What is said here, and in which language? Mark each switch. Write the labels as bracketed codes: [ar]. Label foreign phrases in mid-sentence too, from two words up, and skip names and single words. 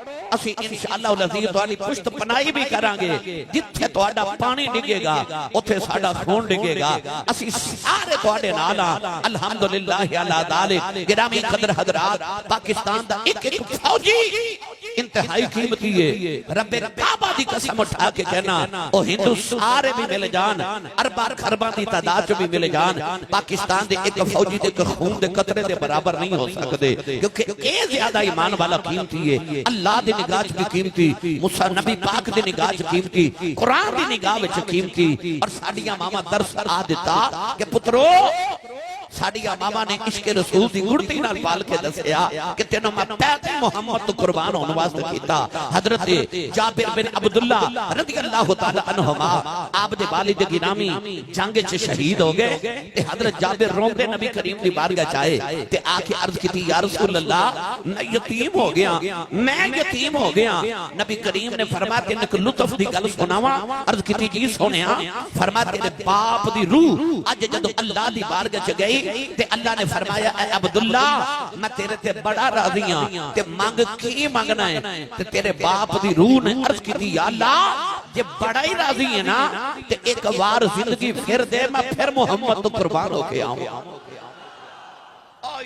[pa] اسی [ar] انشاءاللہ العزیز [pa] تواڈی پشت پناہی بھی کرانگے جتھے تواڈا پانی ڈگے گا اوتھے ساڈا خون ڈگے گا اسی سارے تواڈے نال [ar] الحمدللہ علی ذالک [pa] گرامی قدر حضرات پاکستان دا ایک ایک فوجی انتہائی قیمتی ہے رب کعبہ دی قسم اٹھا کے کہنا او ہندو سارے بھی مل جان ارباں خرباں دی تعداد بھی مل جان پاکستان دے ایک فوجی دے خون دے قطرے دے برابر نہیں ہو سکدے کیونکہ اے زیادہ ایمان والا قیمتی ہے اللہ دی نگاہ وچ بھی قیمتی موسیٰ نبی پاک دی نگاہ وچ قیمتی قرآن دی نگاہ وچ قیمتی اور ساڈیاں ماما درس آ دیتا کہ پترو ساڈیاں ماما نے عشق رسول دی گڑتی نال پال کے دسیا کہ تینوں میں پیغام محمد تو قربان ہونے واسطے کیتا حضرت جابر بن عبداللہ [ar] رضی اللہ تعالی عنہما [pa] آپ دے والد گرامی جنگ چ شہید ہو گئے تے حضرت جابر روندے نبی کریم دی بارگاہ چائے تے آ کے عرض کیتی [ar] یا رسول اللہ [pa] میں یتیم ہو گیا میں یتیم ہو گیا نبی کریم نے فرمایا کہ ایک لطف دی گل سناواں عرض کیتی جی سونیا فرمایا تیرے باپ دی روح اج جدوں اللہ دی بارگاہ چ گئی تے اللہ نے فرمایا اے عبداللہ میں تیرے تے بڑا راضی ہاں تے مانگ کی مانگنا ہے تے تیرے باپ دی روح نے عرض [ur] کی تھی یا اللہ یہ بڑا ہی راضی ہے [pa] نا تے ایک بار زندگی پھر دے میں پھر محمد تو قربان ہو کے آؤں آئی